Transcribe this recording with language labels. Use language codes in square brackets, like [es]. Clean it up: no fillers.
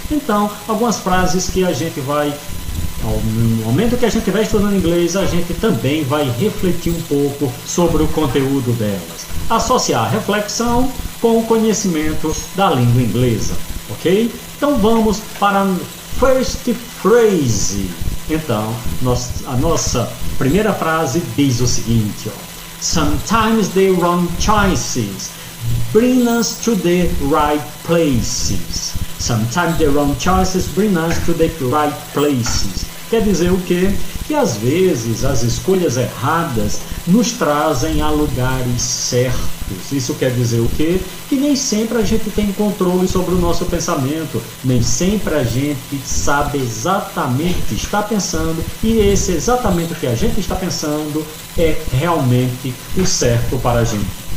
[pt] Então, algumas frases que a gente vai, no momento que a gente vai estudando inglês, a gente também vai refletir um pouco sobre o conteúdo delas. Associar a reflexão com o conhecimento da língua inglesa, ok? Então vamos para a first phrase. Então, a nossa primeira frase diz o seguinte, ó. [en] Sometimes the wrong choices bring us to the right places. Sometimes the wrong choices bring us to the right places. [pt] Quer dizer o quê? Que às vezes as escolhas erradas nos trazem a lugares certos. Isso quer dizer o quê? Que nem sempre a gente tem controle sobre o nosso pensamento, nem sempre a gente sabe exatamente o que está pensando, e esse exatamente o que a gente está pensando é realmente o certo para a gente.